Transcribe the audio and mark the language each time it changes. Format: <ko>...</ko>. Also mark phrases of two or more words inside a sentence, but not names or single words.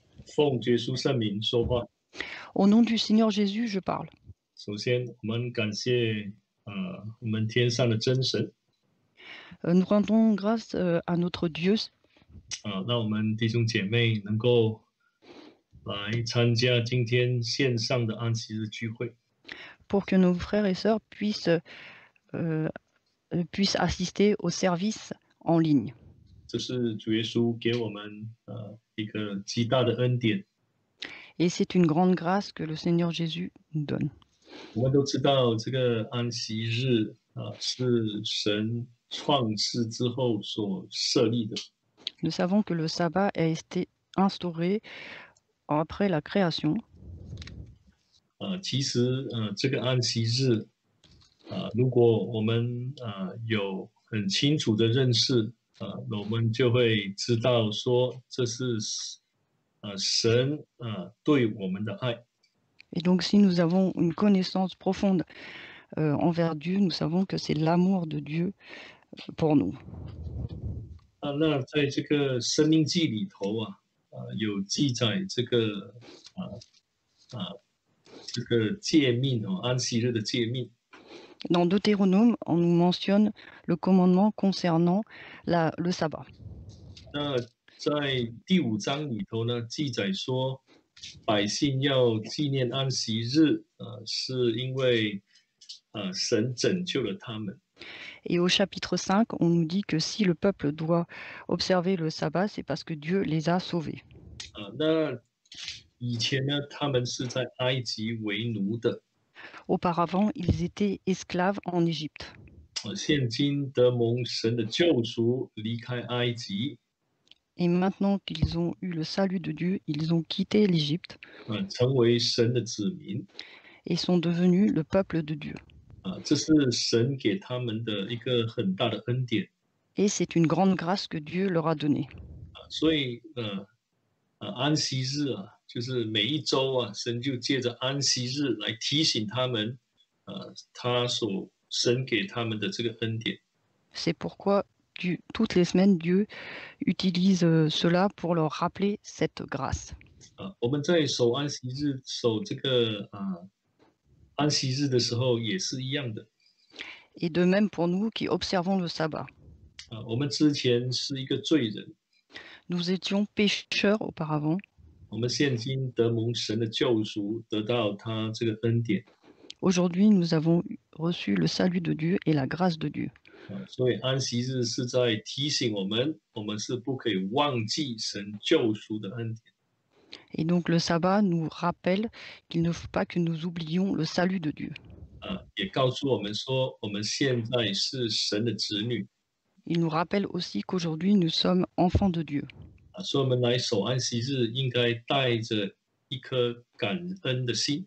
<zh>奉耶稣圣名说话。</zh> <fr>Au nom du Seigneur Jésus, je parle.</fr> <zh>首先，我们感谢我们天上的真神</zh> <fr>Nous rendons grâce à notre Dieu</fr> <zh>让我们弟兄姐妹能够来参加今天线上的安息日聚会。</zh> <fr>pour que nos frères et sœurs puissent assister au service en ligne.</fr> <zh>这是主耶稣给我们一个极大的恩典。</zh> <fr>Et c'est une grande grâce que le Seigneur Jésus nous donne.</fr> <zh>我们都知道这个安息日是神创世之后所设立的。</zh> <fr>Nous savons que le sabbat a été instauré après la création.</fr> <zh>其实这个安息日如果我们有很清楚的认识那我们就会知道说这是神对我们的爱。</zh> <fr>Et donc, si nous avons une connaissance profonde envers Dieu, nous savons que c'est l'amour de Dieu pour nous.</fr> <zh>那在这个《生命记》里头有记载这个这个诫命安息日的诫命。</zh> <fr>Dans Deutéronome, on nous mentionne le commandement concernant le sabbat.</fr> <zh>那在第5章里头呢，记载说，百姓要纪念安息日，是因为神拯救了他们。</zh> <fr>Et au chapitre 5, on nous dit que si le peuple doit observer le sabbat, c'est parce que Dieu les a sauvés.</fr> <zh>那以前呢，他们是在埃及为奴的。</zh> <fr>Auparavant, ils étaient esclaves en Égypte.</fr> <zh>现今得蒙神的救赎，离开埃及。</zh> <fr>Et maintenant qu'ils ont eu le salut de Dieu, ils ont quitté l'Égypte</fr> <zh>成为神的子民。</zh> <fr>et sont devenus le peuple de Dieu.</fr> <zh>这是神给他们的一个很大的恩典。</zh> <fr>Et c'est une grande grâce que Dieu leur a donnée.</fr> <zh>所以安息日就是每一周神就借着安息日来提醒他们他所神给他们的这个恩典。</zh> <fr>C'est pourquoi toutes les semaines, Dieu utilise cela pour leur rappeler cette grâce.</fr> <zh>我们在守安息日守这个安息日的时候也是一样的。</zh> <fr>Et de même pour nous qui observons le sabbat.</fr> <zh>我们之前是一个罪人。</zh> <fr>Nous étions pécheurs auparavant.</fr> <zh>我们现今得蒙神的救赎，得到他这个恩典。</zh> <fr>Aujourd'hui, nous avons reçu le salut de Dieu et la grâce de Dieu.</fr> <zh>所以安息日是在提醒我们，我们是不可以忘记神救赎的恩典。</zh> <fr>Et donc le sabbat nous rappelle qu'il ne faut pas que nous oublions le salut de Dieu.</fr> <zh>也告诉我们说，我们现在是神的子女。</zh> <fr>Il nous rappelle aussi qu'aujourd'hui nous sommes enfants de Dieu.</fr> <zh>所以我们来守安息日，应该带着一颗感恩的心。</zh>